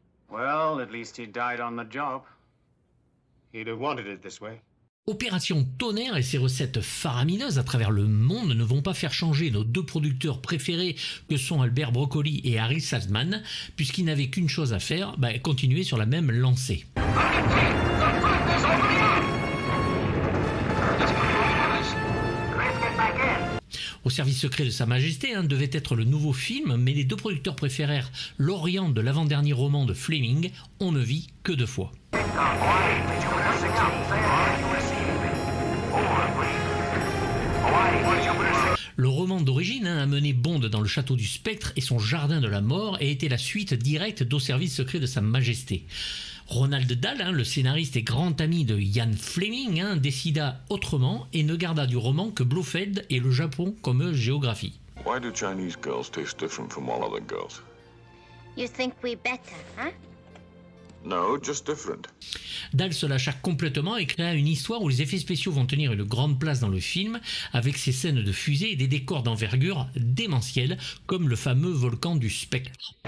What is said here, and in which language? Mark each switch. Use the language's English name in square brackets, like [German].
[English] Well, at least he died on the job. He'd have wanted it this way. [French] Opération Tonnerre et ses recettes faramineuses à travers le monde ne vont pas faire changer nos deux producteurs préférés que sont Albert Broccoli et Harry Saltzman, puisqu'ils n'avaient qu'une chose à faire, continuer sur la même lancée. Au service secret de Sa Majesté devait être le nouveau film, mais les deux producteurs préférèrent l'Orient de l'avant-dernier roman de Fleming, On ne vit que deux fois. Le roman d'origine a mené Bond dans le château du spectre et son jardin de la mort et était la suite directe d'Au service secret de Sa Majesté. Ronald Dahl, le scénariste et grand ami de Ian Fleming, décida autrement et ne garda du roman que Blofeld et le Japon comme géographie. [English] Why do Chinese girls taste different from all other girls? You think we better, huh? No, just different. [French] Dahl se lâcha complètement et créa une histoire où les effets spéciaux vont tenir une grande place dans le film, avec ses scènes de fusée et des décors d'envergure démentiels, comme le fameux volcan du spectre.